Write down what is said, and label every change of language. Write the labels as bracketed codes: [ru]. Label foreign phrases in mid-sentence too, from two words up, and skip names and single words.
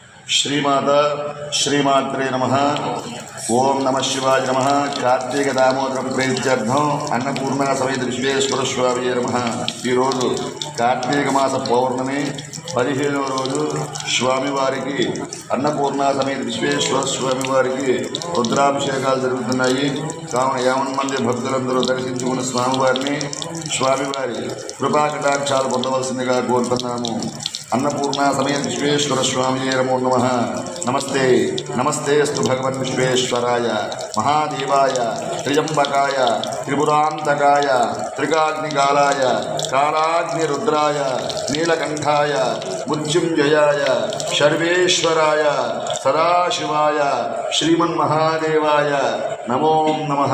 [sa] श्रीमाता श्रीमात्रे नमः। ओं नमः शिवाय नमः। कार्तिक दामोदर प्रीत्यर्थम अन्नपूर्णा समेत विश्वेश्वर स्वामिये नमः। कार्तिक मास पौर्णमी [te] 15వ రోజు స్వామివారికి అన్నపూర్ణ సమేత విశ్వేశ్వర స్వామివారికి రుద్రాభిషేకాలు జరుగుతున్నాయి. కావున 50 మంది భక్తులందరూ దర్శించుకున్న స్వామివారి కృపా కటాక్షాలు పొందవలసిందిగా కోరుతున్నాము. [sa] अन्नपूर्णा समेत विश्वेश्वर स्वामिये नमो नमः। नमस्ते नमस्ते अस्तु भगवन् विश्वेश्वराय महादेवाय त्र्यंबकाय त्रिपुरांतकाय त्रिकाग्निकालाय कालाग्निरुद्राय नीलकंठाय मृत्युंजयाय सर्वेश्वराय सदाशिवाय श्रीमन्महादेवाय नमो नमः।